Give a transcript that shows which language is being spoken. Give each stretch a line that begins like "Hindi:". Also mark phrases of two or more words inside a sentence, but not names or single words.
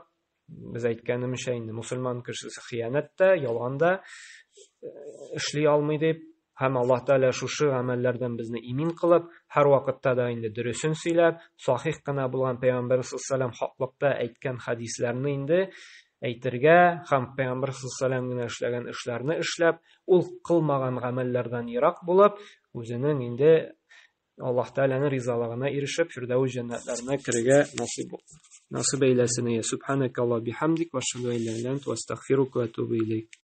Tatar: Без әйткәнемчә инде мусульман кешесе хыянәттә, ялганда эшли алмый дип, һәм Аллаһ Тәгалә шушы гамәлләрдән безне имин кылып, һәр вакытта да инде дөресен сөйләп, сахих кына булган Пәйгамбәр саллаллаһу хаклыкта әйткән хадисләрне инде әйтергә һәм Пәйгамбәр саллаллаһу гына эшләгән эшләрне эшләп, ул кылмаган гамәлләрдән ерак булып, үзенең инде Аллаһ Тәгаләнең ризалыгына ирешеп, Фирдәүс җәннәтләренә керергә насыйп әйләсен.
Arabic: سبحانك اللهم بحمدك وأشهد أن لا إله إلا أنت وأستغفرك وأتوب إليك.